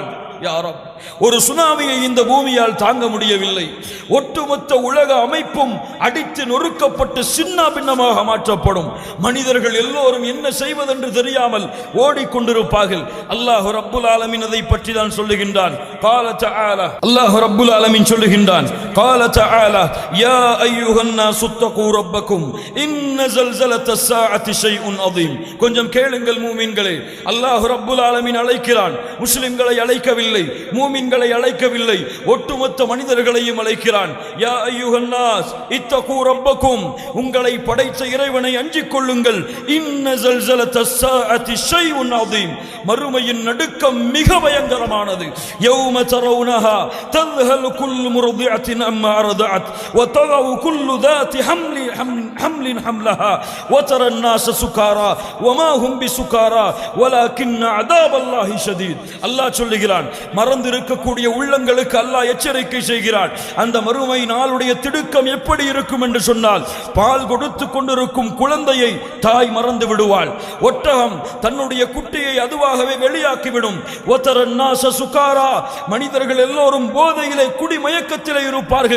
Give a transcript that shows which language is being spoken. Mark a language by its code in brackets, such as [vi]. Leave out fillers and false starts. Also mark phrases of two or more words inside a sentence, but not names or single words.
[ar] يا رب, [ta] ஒரு சுனாமியை இந்த பூமியால் தாங்க முடியவில்லை. ஒட்டுமொத்த உலக அமைப்பும் அடித்து நொறுக்கப்பட்டு சின்ன பின்னமாக மாற்றப்படும். மனிதர்கள் எல்லோரும் என்ன செய்வதென்று தெரியாமல் ஓடிக்கொண்டிருப்பார்கள். அல்லாஹ் [ar] رب العالمين [ta] அதை பற்றி தான் சொல்லுகின்றான். [ar] قال تعالى, [ta] அல்லாஹ் [ar] رب العالمين [ta] சொல்லுகின்றான், [ar] قال تعالى يا ايها الناس اتقوا ربكم ان زلزلة الساعة شيء عظيم. [ta] கொஞ்சம் கேளுங்கள் மூமின்களே, அல்லாஹ் [ar] رب العالمين [ta] அழைக்கிறான். முஸ்லிம்களை அழைக்கவில்லை, மூமின்களை அழைக்கவில்லை, ஒட்டுமொத்த மனிதர்களையும் அழைக்கிறான். [ar] يا أيها الناس اتقوا ربكم, [ta] உங்களை படைத்த இறைவனை அஞ்சிக் கொள்ளுங்கள். [ar] إن زلزلة الساعة شيء عظيم, [ta] மறுமையின் நடுக்கம் மிக பயங்கரமானது. [ar] يوم ترونها தذهل كل مرضعة عما أرضعت وتضع كل ذات حمل حملها وترى الناس سكارى وما هم بسكارى ولكن عذاب الله شديد. [ta] அல்லாஹ் சொல்லுகிறான், மறந்திருக்கக்கூடிய உள்ளங்களுக்கு அல்லாஹ் எச்சரிக்கை செய்கிறான். அந்த மறுமை நாளுடைய திடுக்கம் எப்படி இருக்கும் என்று சொன்னால், பால் கொடுத்து கொண்டிருக்கும் குழந்தையை தாய் மறந்து விடுவாள். ஒட்டகம் தன்னுடைய குட்டியை அதுவாகவே வெளியாக்கிவிடும். [ar] وترى الناس سكارى, [ta] மனிதர்கள் எல்லோரும் போதையிலே குடி மயக்கத்திலே இருப்பார்கள்.